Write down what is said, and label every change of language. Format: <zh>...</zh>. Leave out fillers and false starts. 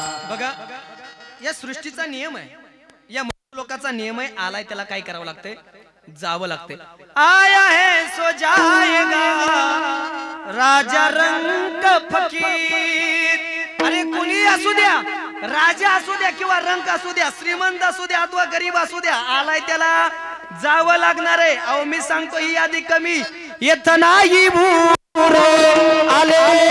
<mr>बघा, या सृष्टीचा नियम आहे, या लोकांचा नियम आहे. आलाय त्याला काय करावं लागतंय, जावं लागतंय.</mr> <hi>आया है सो जाएगा राजा रंक फकीर.</hi> <mr>अरे कोणी असू द्या, राजा असू द्या किंवा रंक असू द्या, श्रीमंत असू द्या अथवा गरीब असू द्या, आलाय त्याला जावं लागणार आहे. अहो मी सांगतो ही यादी कमी येत नाही भूर आले</mr>